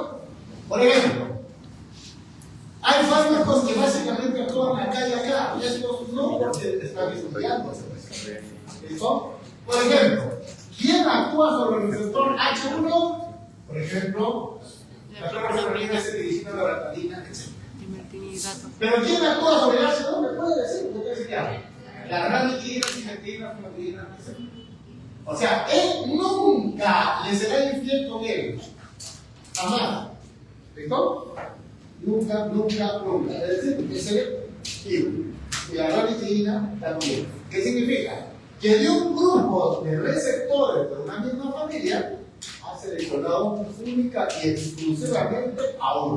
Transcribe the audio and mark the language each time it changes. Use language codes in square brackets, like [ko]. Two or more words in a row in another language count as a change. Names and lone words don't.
[es] Por ejemplo, hay fármacos que básicamente actúan acá y acá, y estos no porque están estudiando. ¿Listo? Por ejemplo, ¿quién actúa sobre el receptor H1? Por ejemplo, la clorofenolina, cetiricina, la loratadina, etc. Pero ¿quién actúa sobre el H2? ¿Me puede decir? ¿Qué decir ya? La ranitidina, cimetrina, fluoridina, etc. O sea, él nunca le será infiel con él. Jamás. ¿Listo? Nunca. Es decir, es selectivo. Y la ranitidina también. ¿Qué significa? Que de un grupo de receptores de una misma familia ha seleccionado única y exclusivamente a uno.